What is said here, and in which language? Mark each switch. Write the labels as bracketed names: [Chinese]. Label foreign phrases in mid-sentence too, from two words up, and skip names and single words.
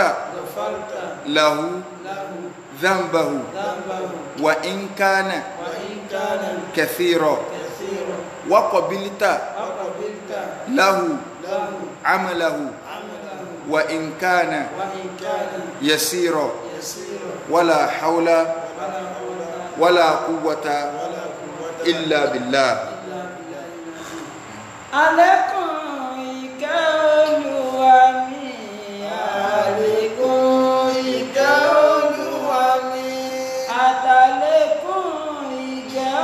[Arabic] له ذنبه وإن كان كثيرا وقبلت له عمله وإن كان يسيرا ولا حول ولا قوة إلا بالله [Yoruba] عليكم Olúwa mi àlékún ìkẹ́ Olúwa mi àtàlékún ìjẹ